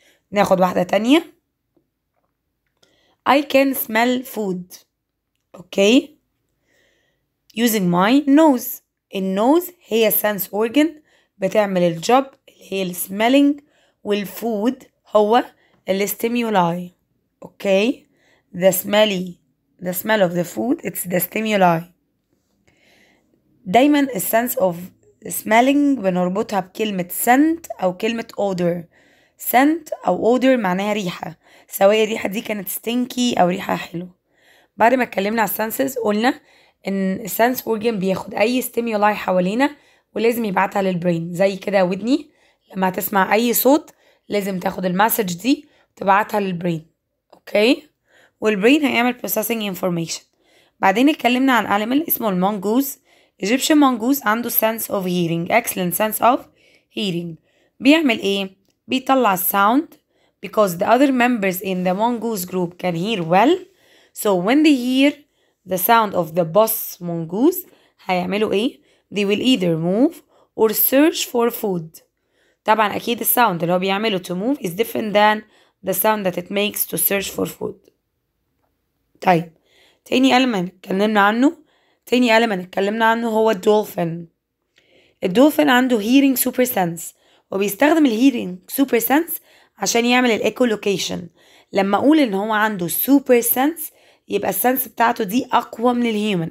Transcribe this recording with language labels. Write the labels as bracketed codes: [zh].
[ar] ناخد واحدة تانية. [en] I can smell food. okay using my nose. [ar] النوز هي sense organ بتعمل الجوب اللي هي السميلينج، والفود هو الستيمولاي. [en] okay the smell of the food it's the stimuli. [ar] دايما السنس of smelling بنربطها بكلمة scent أو كلمة odor. scent أو odor معناها ريحة، سواء الريحة دي كانت stinky أو ريحة حلوة. بعد ما اتكلمنا على السنسز قلنا إن السنس organ بياخد أي stimuli حوالينا ولازم يبعتها للبرين. زي كده ودني لما هتسمع أي صوت لازم تاخد المسج دي وتبعتها للبرين. اوكي، والبرين هيعمل processing information. بعدين اتكلمنا عن animal اسمه المونجوز. [en] Egyptian mongoose عنده sense of hearing، excellent sense of hearing. [ar] بيعمل ايه؟ بيطلع [en] sound because the other members in the mongoose group can hear well. So when they hear the sound of the boss mongoose [ar] هيعملوا ايه؟ [en] They will either move or search for food. [ar] طبعا اكيد الساوند اللي هو بيعمله [en] to move is different than the sound that it makes to search for food. [ar] طيب تاني element اتكلمنا عنه هو الدولفين. الدولفين عنده hearing super sense، وبيستخدم الهيرينج super sense عشان يعمل الايكولوكيشن. لما اقول ان هو عنده super sense يبقى السنس بتاعته دي اقوى من الهيومن.